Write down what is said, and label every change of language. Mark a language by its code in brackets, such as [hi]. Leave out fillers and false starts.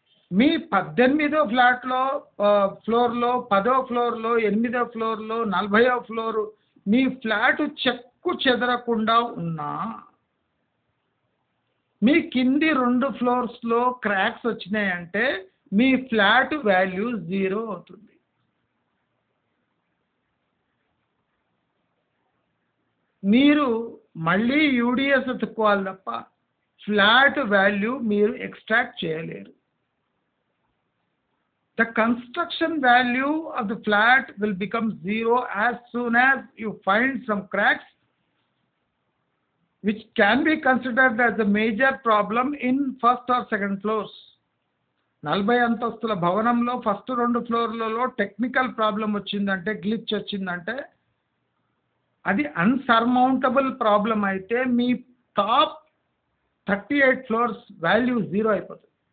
[te] మీ 18వ ఫ్లోర్లో 10వ ఫ్లోర్లో 8వ ఫ్లోర్లో 40వ ఫ్లోరు మీ ఫ్లాట్ చెక్కు చెదరకుండా ఉన్నా మీ కింది 2 ఫ్లోర్స్లో క్రాక్స్ వచ్చినాయంటే మీ ఫ్లాట్ వాల్యూ 0 అవుతుంది. మీరు మళ్ళీ యూడిఎస్ ఎత్తుక్కోవాలి తప్ప ఫ్లాట్ వాల్యూ మీరు ఎక్స్ట్రాక్ట్ చేయలేరు. [en] The construction value of the flat will become 0 as soon as you find some cracks which can be considered as a major problem in first or second floors. [te] 40 అంతస్తుల భవనంలో first 2 ఫ్లోర్లలో technical problem వచ్చిందంటే, glitch వచ్చిందంటే అది అన్సర్మౌంటబుల్ problem అయితే మీ top 38 floors value 0 అయిపోతుంది.